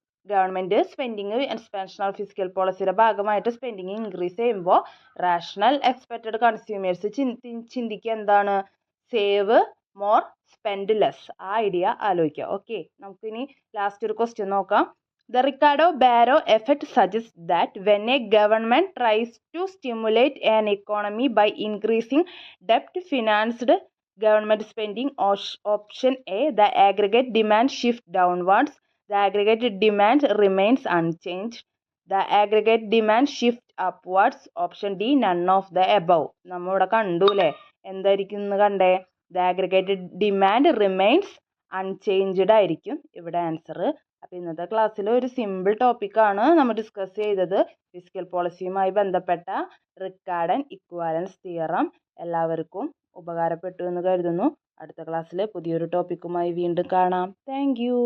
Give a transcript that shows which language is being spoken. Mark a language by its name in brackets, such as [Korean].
[Malayalam] Government spending expansion of physical പോളിസിയുടെ ഭാഗമായിട്ട് spending increase ചെയ്യുമ്പോൾ റാഷണൽ എക്സ്പെക്റ്റഡ് കൺസ്യൂമേഴ്സ് ചിന്തിക്കുക എന്താണ്? Save more spend less. ആ ഐഡിയ ആലോചിക്കുക. ഓക്കെ, നമുക്കിനി ലാസ്റ്റ് ഒരു ക്വസ്റ്റ്യൻ നോക്കാം. [English] The Ricardo-Barro effect suggests that when a government tries to stimulate an economy by increasing debt-financed government spending, option A, the aggregate demand shifts downwards. The aggregate demand remains unchanged. The aggregate demand shifts upwards. Option D, none of the above. [Malayalam] നമ്മളിവിടെ കണ്ടു അല്ലേ? എന്തായിരിക്കും എന്ന് കണ്ടേ? [English] The aggregate demand remains unchanged [Malayalam] ആയിരിക്കും ഇവിടെ answer. അപ്പോൾ ഇന്നത്തെ ക്ലാസ്സിൽ ഒരു സിമ്പിൾ ടോപ്പിക്കാണ് നമ്മൾ ഡിസ്കസ് ചെയ്തത്. ഫിസിക്കൽ പോളിസിയുമായി ബന്ധപ്പെട്ട റിക്കാർഡ് ആൻഡ് ഇക്വാലൻസ് തിയറം. എല്ലാവർക്കും ഉപകാരപ്പെട്ടു എന്ന് കരുതുന്നു. അടുത്ത ക്ലാസ്സിൽ പുതിയൊരു ടോപ്പിക്കുമായി വീണ്ടും കാണാം. താങ്ക്